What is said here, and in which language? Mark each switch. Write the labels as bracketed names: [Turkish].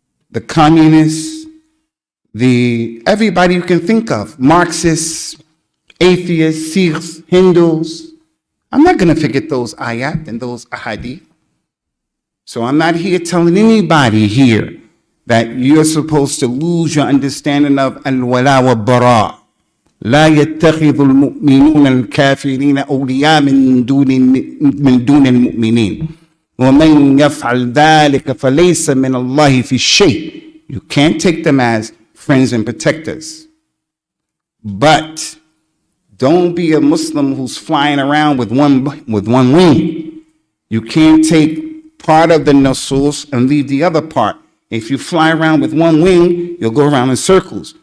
[English] The communists, everybody you can think of, Marxists, atheists, Sikhs, Hindus. I'm not going to forget those ayat and those ahadith. So I'm not here telling anybody here that you're supposed to lose your understanding of al-wala wa bara. [Arabic] لا يتخذ المؤمنون الكافرين أولياء من دون المؤمنين ومن يفعل ذلك فليس من الله في شيء. [English] You can't take them as friends and protectors. But don't be a Muslim who's flying around with one wing. You can't take part of the nusus and leave the other part. If you fly around with one wing, you'll go around in circles.